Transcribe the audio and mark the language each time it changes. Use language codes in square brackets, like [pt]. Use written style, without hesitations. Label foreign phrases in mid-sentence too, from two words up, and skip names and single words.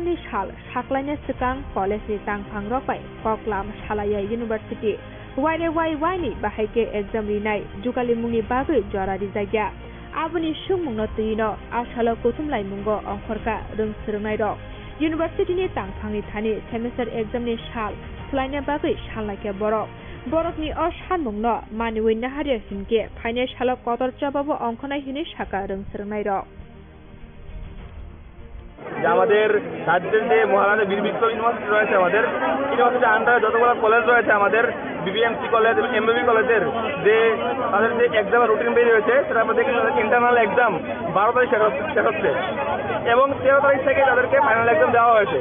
[trp] नि साल साख्लायनो सिगां कलेज नि तांफां रकबाय कक्लाम सालाया यूनिवर्सिटी वाइ नि बाहायके एग्जाम रिनाय जुगालि मुंनि बागै जरारि जायगा आबुनि सुंमुंनो तैनो आसालो कुथुमलाय मुंगो अंखरका रोंसोरनाय रक यूनिवर्सिटी नि तांफांनि थानि [en] semester exam [trp] नि साल सलायनो बागै सानलायके बरकनि सानमुंनो मानिवै नाहारिया हिनके फाइनाल साल कतर चाबाबो अंखनाय हिनि साका रोंसोरनाय रक [bn] আমাদের রাজ্যের যে মহারাজা বীর বিক্রম ইউনিভার্সিটি রয়েছে আমাদের ইউনিভার্সিটির আন্ডারে যতগুলো কলেজ রয়েছে আমাদের বিবিএমসি কলেজ এবং এমবিবি কলেজের যে তাদের যে [en] examer routine [bn] বেরিয়ে হয়েছে সেটা আমরা দেখি [en] internal exam [bn] 12 তারিখ শেষ হচ্ছে এবং 13 তারিখ থেকে তাদেরকে [en] final exam [bn] দেওয়া হয়েছে।